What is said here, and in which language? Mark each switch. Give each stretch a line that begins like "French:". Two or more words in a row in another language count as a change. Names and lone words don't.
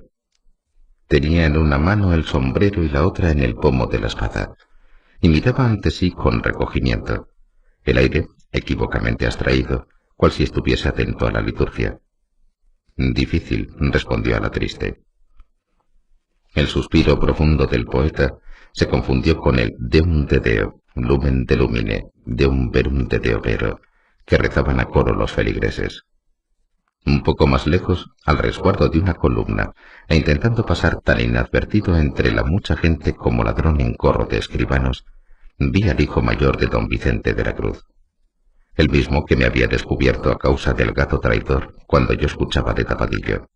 Spanish: Tenía en una mano el sombrero y la otra en el pomo de la espada, y miraba ante sí con recogimiento, el aire equívocamente abstraído, cual si estuviese atento a la liturgia. Difícil, respondió a la triste. El suspiro profundo del poeta se confundió con el
Latin: Deum de Deo, Lumen de Lumine, Deum Verum de Deo Vero,
Spanish: que rezaban a coro los feligreses. Un poco más lejos, al resguardo de una columna, e intentando pasar tan inadvertido entre la mucha gente como ladrón en corro de escribanos, vi al hijo mayor de don Vicente de la Cruz, el mismo que me había descubierto a causa del gato traidor cuando yo escuchaba de tapadillo.